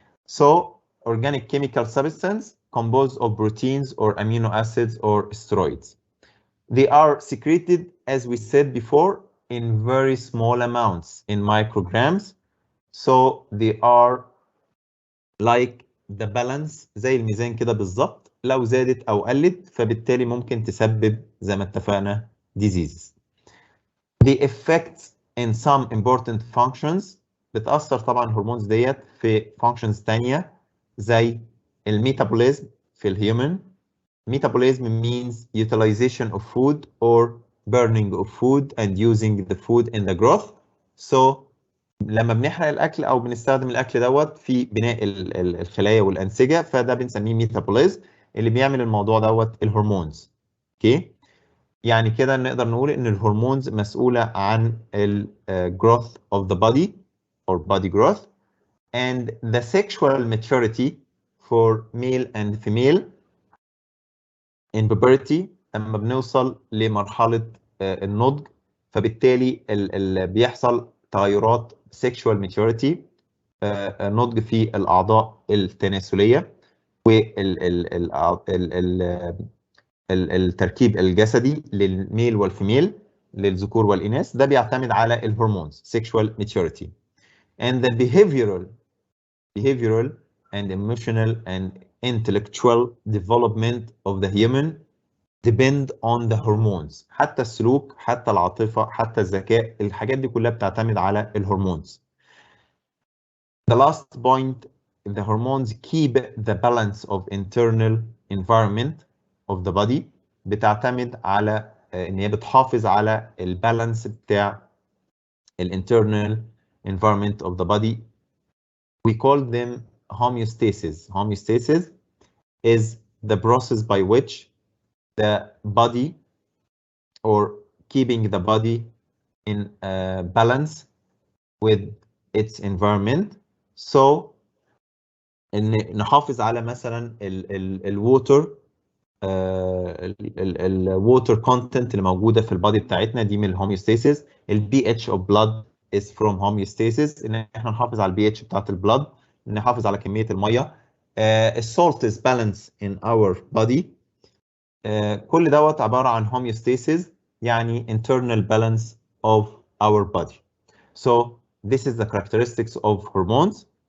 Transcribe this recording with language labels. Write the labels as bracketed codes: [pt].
[en] So, organic chemical substance composed of proteins or amino acids or steroids. They are secreted, as we said before, in very small amounts, in micrograms. So they are like the balance، [ar] زي الميزان كده بالظبط، لو زادت أو قلت فبالتالي ممكن تسبب زي ما اتفقنا diseases. [en] The effects in some important functions، [ar] بتأثر طبعا الهرمونز ديت في functions تانية زي الميتابوليزم في الهيومن. [en] Metabolism means utilization of food or burning of food and using the food in the growth. [ar] So لما بنحرق الاكل او بنستخدم الاكل دوت في بناء الخلايا والانسجه، فده بنسميه ميتابوليزم. اللي بيعمل الموضوع دوت الهرمونز. اوكي، يعني كده نقدر نقول ان الهرمونز مسؤوله عن ال [en] growth of the body or body growth and the sexual maturity for male and female in puberty. [ar] لما بنوصل لمرحله النضج، فبالتالي بيحصل تغيرات [en] sexual maturity، [ar] نضج في الأعضاء التناسلية والتركيب الجسدي للميل والفيميل، للذكور والإناث. ده بيعتمد على الهرمونز [en] sexual maturity. And the behavioral and emotional and intellectual development of the human depend on the hormones. [ar] حتى السلوك، حتى العاطفة، حتى الذكاء، الحاجات دي كلها بتعتمد على الهرمونز. [en] The last point, the hormones keep the balance of internal environment of the body. [ar] بتعتمد على ان هي بتحافظ على البالانس بتاع [en] internal environment of the body. We call them homeostasis. Homeostasis is the process by which the body or keeping the body in balance with its environment. [ar] So ان نحافظ على مثلا الووتر، الووتر كونتنت اللي موجوده في البادي بتاعتنا، دي من الهوميوستاسيس. البي اتش اوف بلاد [en] is from homeostasis، [ar] ان احنا نحافظ على البي اتش بتاعت البلاد، نحافظ على كميه الميه. [en] السولت is balance in our body. [ar] كل دوت عباره عن [en] homeostasis، يعني internal balance of our body. So this is the characteristics of hormones.